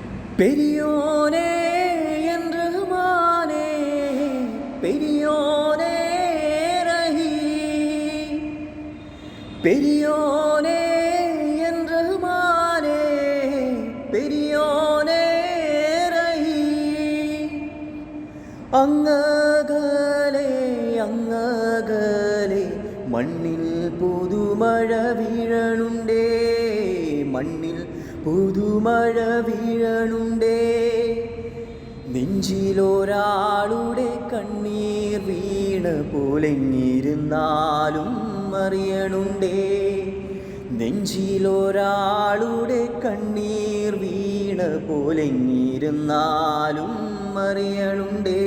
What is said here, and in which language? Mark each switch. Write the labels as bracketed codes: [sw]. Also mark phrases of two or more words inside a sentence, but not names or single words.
[ta] பெரியோனே என் ரஹ்மானே, பெரியோனே ரஹீம், பெரியோனே என் ரஹ்மானே, பெரியோனே ரஹீம். [ml] അങ്ങകലെ അങ്ങകലെ മണ്ണിൽ പുതുമഴ വീഴണുണ്ടേ, മണ്ണിൽ പുതുമഴ വീഴണുണ്ടേ. നെഞ്ചിലൊരാളുടെ കണ്ണീർ വീണ പോലെങ്ങിരുന്നാലും അറിയണുണ്ടേ, നെഞ്ചിലൊരാളുടെ കണ്ണീർ വീണ പോലെങ്ങിരുന്നാലും അറിയണുണ്ടേ.